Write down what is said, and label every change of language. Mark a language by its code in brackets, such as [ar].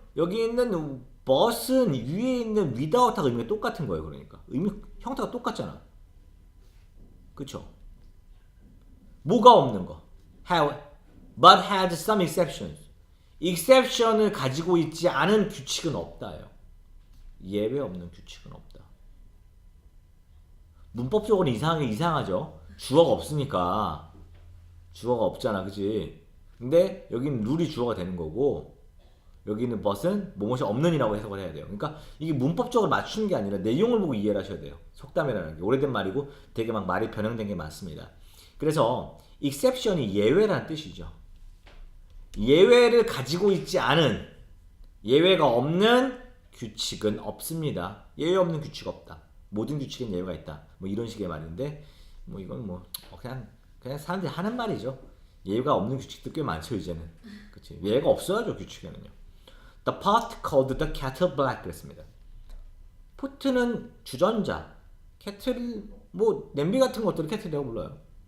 [ko] 여기 있는 but은 위에 있는 without하고 의미가 똑같은 거예요. 그러니까 형태가 똑같잖아. 그쵸? 뭐가 없는 거. [en] but had some exceptions. [ko] exception을 가지고 있지 않은 규칙은 없다요. 예외 없는 규칙은 없다. 문법적으로 이상하죠. 주어가 없으니까. 주어가 없잖아. 그치? 근데 여기는 룰이 주어가 되는 거고 여기는 but은 뭐뭇이 없는이라고 해석을 해야 돼요. 그러니까 이게 문법적으로 맞추는 게 아니라 내용을 보고 이해를 하셔야 돼요. 속담이라는 게 오래된 말이고 되게 막 말이 변형된 게 많습니다. 그래서 exception이 예외라는 뜻이죠. 예외를 가지고 있지 않은 예외가 없는 규칙은 없습니다. 예외 없는 규칙 없다. 모든 규칙엔 예외가 있다. 뭐 이런 식의 말인데 뭐 이건 뭐 그냥 사람들이 하는 말이죠. 예외가 없는 규칙도 꽤 많죠 이제는. 그치? 예외가 없어야죠 규칙에는요. [en] The pot called the kettle black [ko] 그랬습니다. 포트는 주전자, 케틀 뭐 냄비 같은 것들을 케틀이라고 불러요.